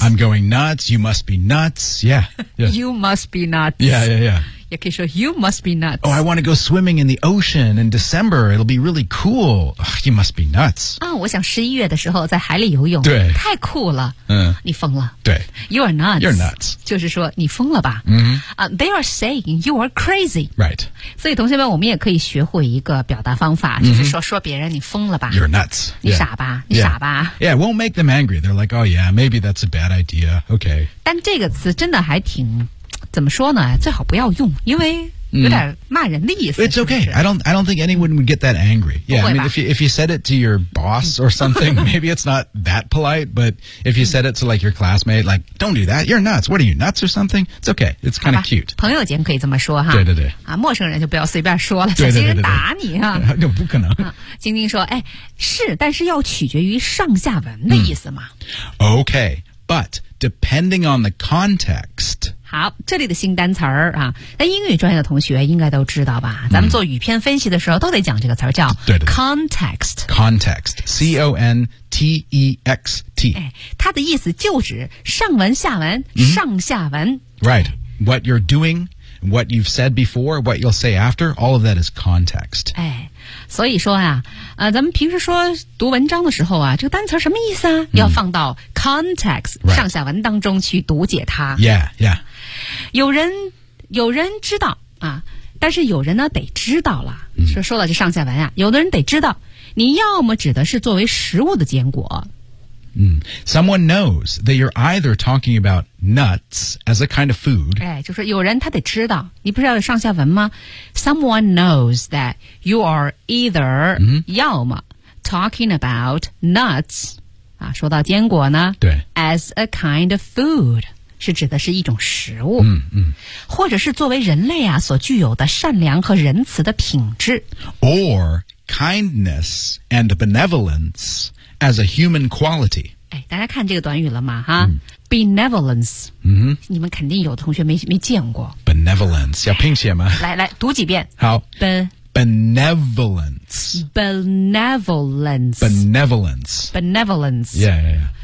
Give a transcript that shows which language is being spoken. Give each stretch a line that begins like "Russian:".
English: I'm going nuts You must be nuts Yeah, yeah. You must be nuts Yeah yeah yeah
Chinese: 也可以说
English: You must be nuts Oh, I want to go swimming in the ocean in December It'll be really cool Ugh, You must be nuts、
Chinese: 哦、我想11月的时候在海里游泳对太酷了、嗯、你疯了对
English: You are nuts You're nuts
Chinese: 就是说你疯了吧、 mm-hmm.
English: They are saying you are crazy Right
Chinese: 所以同学们我们也可以学会一个表达方法、 mm-hmm. 就是说别人你疯了吧
English: You're nuts
Chinese: 你傻吧、
English: yeah.
Chinese: 你傻吧
English: yeah. yeah, it won't make them angry They're like, oh yeah, maybe that's a bad idea Okay
Chinese: 但这个词真的还挺怎么说呢最好不要用因为有点骂人的意思、
English: It's okay. I don't think anyone would get that angry. Yeah, I mean, if you said it to your boss or something, maybe it's not that polite, but if you said it to like your classmate, like, don't do that. You're nuts. What are you, nuts or something? It's okay. It's kind of cute.
Chinese: 朋友间可以这么说哈。对对对。啊，陌生人就不要随便说了，小心人打你啊。那不可能。晶晶说，哎，是，但是要取决于上下文的意思嘛。
English: Okay, but depending on the context,
Chinese: 好，这里的新单词儿啊，那英语专业的同学应该都知道吧？咱们做语片分析的时候都得讲这个词儿，叫 context。
English: context, C-O-N-T-E-X-T。
Chinese: 哎，它的意思就指上文、下文、 mm-hmm. 上下文。
English: Right, what you're doing, what you've said before, what you'll say after, all of that is context.
Chinese: 哎，所以说呀、啊，咱们平时说读文章的时候啊，这个单词什么意思啊？ Mm-hmm. 要放到 context、
English: right.
Chinese: 上下文当中去读解它。
English: Yeah, yeah.
Chinese: 有人知道啊，但是有人呢得知道了。说到这上下文啊，有的人得知道，你要么指的是作为食物的坚果。
English: 嗯 ，someone knows that you're either talking about nuts as a kind of food。
Chinese: 哎，就是有人他得知道，你不是要有上下文吗 ？
English: Someone knows that you are either、嗯、
Chinese: 要么
English: talking about nuts
Chinese: 啊，说到坚果呢，对，
English: as a kind of food。
Chinese: 是指的是一种食物、嗯嗯、或者是作为人类啊所具有的善良和仁慈的品质
English: or kindness and benevolence as a human quality、
Chinese: 哎、大家看这个短语了吗哈、嗯、
English: benevolence、嗯、
Chinese: 你们肯定有的同学 没见过 benevolence 要拼写吗、哎、来读几遍好
English: benevolence benevolence benevolence benevolence yeah yeah yeah